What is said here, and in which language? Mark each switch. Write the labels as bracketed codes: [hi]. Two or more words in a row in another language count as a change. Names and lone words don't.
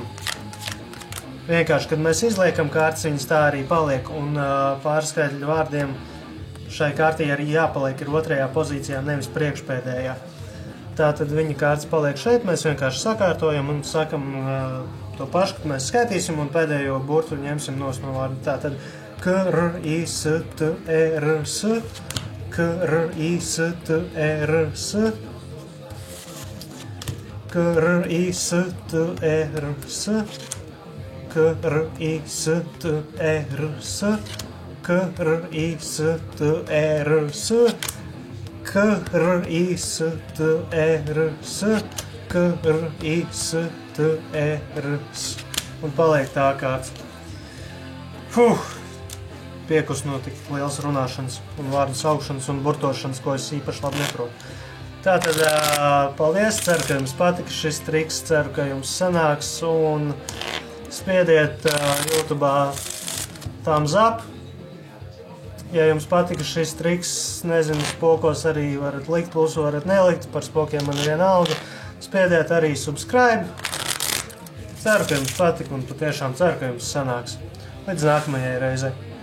[lv] Vienkārši, kad mēs izliekam kārtas, viņas tā arī paliek, un pārskaitļu vārdiem šai kārtī arī jāpaliek ir otrajā pozīcijā, nevis priekšpēdējā. Tātad viņa kārtas paliek šeit, mēs vienkārši sakārtojam un sakam to pašu, kad mēs skaitīsim un pēdējo burtu ņemsim nost no vārdu. Tātad K-R-I-S-T-E-R-S, K-R-I-S-T-E-R-S, K-R-I-S-T-E-R-S, K-R-I-S-T-E-R-S, K-R-I-S-T-E-R-S, K-R-I-S-T-E-R-S, K-R-I-S-T-E-R-S. Un paliek tā kārts. Piekus notika liels runāšanas un vārdu saukšanas un burtošanas, ko es īpaši labi neprotu. Tātad, paldies, ceru, ka jums patika šis triks, ceru, ka jums sanāks, un spiediet YouTube'ā [en] thumbs up. [lv] Ja jums patika šis triks, nezinu, spokos arī varat likt, plusu varat nelikt, par spokiem man vienalga. Spiediet arī subscribe. Ceru, ka jums patika un patiešām ceru, ka jums sanāks. Līdz nākamajai reizei.